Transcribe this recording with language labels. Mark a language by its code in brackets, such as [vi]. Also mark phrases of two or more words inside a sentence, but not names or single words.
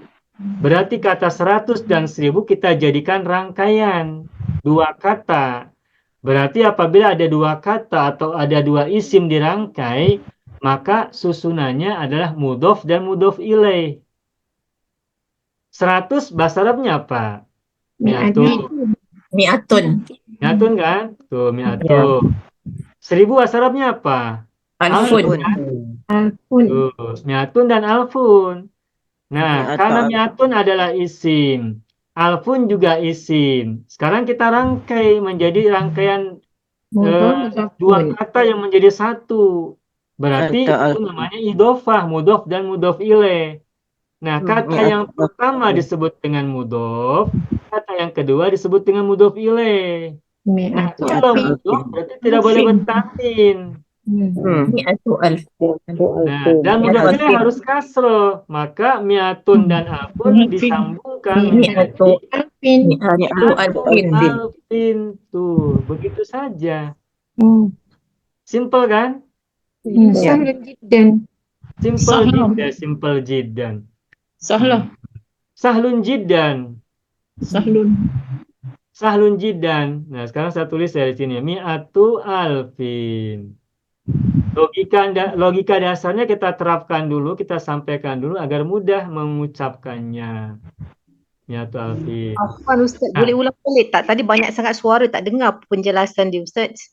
[id] Berarti kata 100 dan 1.000 kita jadikan rangkaian. 2 kata. Berarti apabila ada 2 kata atau ada 2 isim dirangkai, maka susunannya adalah mudhof dan mudhof ilaih. 100 bahasa Arabnya apa? Mi'atun. Mi'atun. Mi'atun kan? Tuh, mi'atun. 1.000 bahasa Arabnya apa? Alfun. Alfun. Tuh, mi'atun dan alfun. Nah, karena mi'atun adalah isim, alfun juga isim. Sekarang kita rangkai menjadi rangkaian Mudhof, 2 kata yang menjadi 1. Berarti itu namanya idhofah, mudhof dan mudhof ilaih. Nah, kata yang pertama disebut dengan mudhof, kata yang kedua disebut dengan mudhof ilaih. Nah, kalau mudhof berarti tidak boleh bertanwin. [ar] مائة ألف. [id] Nah, dan mudhof ilaih harus kasroh. Maka mi'atun dan alfun disambungkan menjadi Alfin. [ar] مائة ألف. alfin. [id] Tuh, begitu saja. Simple kan? [ar] سهل جدا. Simple jiddan. Sahlah. سهل جدا. Sahlun. سهل جدا. [id] Nah, sekarang saya tulis dari sini. [ar] مائة ألف. [id] Logika dasarnya kita terapkan dulu, kita sampaikan dulu agar mudah mengucapkannya. [ar] مائة ألف. [ms] Afwan Ustaz, Ah. boleh ulang balik tak? Tadi banyak sangat suara tak dengar penjelasan dia Ustaz.